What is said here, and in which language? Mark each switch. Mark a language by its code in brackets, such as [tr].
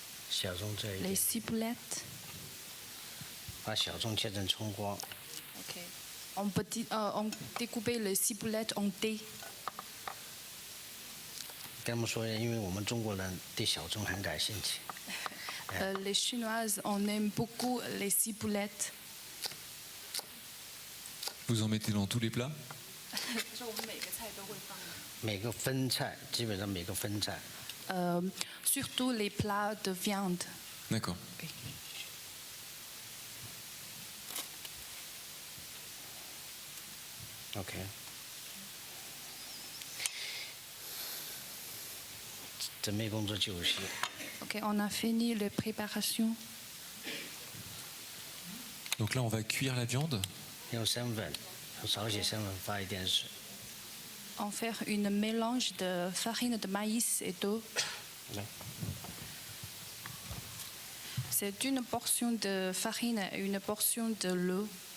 [zh] 小葱这一 [fr] Les [zh] 点， [fr] ciboulettes. [zh] 把小葱切成葱花。 [fr] Ok. On découpe les ciboulettes en dés. [zh] 跟他们说，因为我们中国人对小葱很感兴趣。 [fr] Les Chinoises, on aime beaucoup les ciboulettes. Vous en mettez dans tous les plats? [zh] 每个分菜，基本上每个分菜。 [fr] Surtout les plats de viande. D'accord. Oui. OK。 [zh] 准备工作就绪。 [fr] Ok, on a fini la préparation. Donc là, on va cuire la viande. [zh] 用生粉，用少许生粉，发一点水。 [fr] On fait une mélange de farine de maïs et d'eau. C'est une portion de farine et une portion de l'eau.